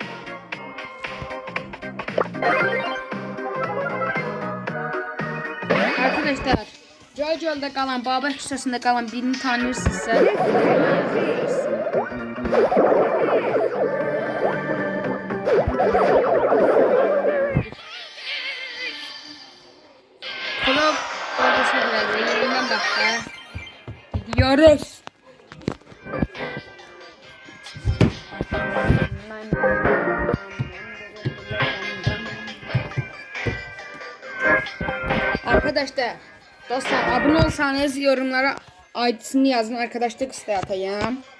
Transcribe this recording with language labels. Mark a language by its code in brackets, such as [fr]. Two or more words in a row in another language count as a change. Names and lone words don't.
[az] Arkadaşlar, Jojo'da qalan, Babək küçəsində qalan birini tanıyırsınızsa, Klov orada söylədi, yerindən baxdı. [tr] Gidiyoruz. Arkadaşlar, dostlar abone olsanız yorumlara ID'sini yazın, arkadaşlık isteği atayım.